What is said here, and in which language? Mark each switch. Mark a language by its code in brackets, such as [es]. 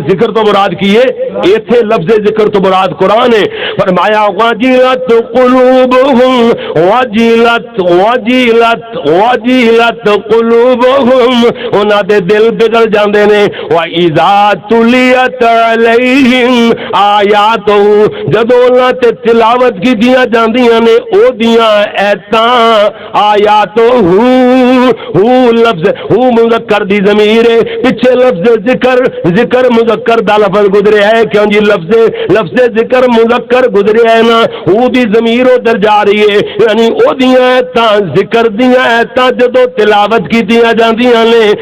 [pa] ذکر تو مراد کی ہے ایتھے لفظ ذکر تو مراد قرآن ہے. فرمایا [ar] وجلت قلوبہم وجلت وجلت وجلت قلوبہم [pa] انہاں دے دل بگڑ جاندے نے. [ar] وَإِذَا تُلِيَتْ عَلَيْهِمْ آیاتُ [pa] جدوں انہاں تے تلاوت کیتیاں جاندیاں نے او دیاں ایتاں آیاتو ہو لفظ ہو مذکر دی ضمیر ہے. پیچھے لفظ ذکر ذکر مذکر دا لفظ گزرے ہے. کیوں جی لفظ ذکر مذکر گزرے ہے نا ہو دی ضمیر ادھر جا رہی ہے. یعنی او دیاں ایتاں ذکر دیاں ایتاں جدو تلاوت کیتیاں جاندیاں نے.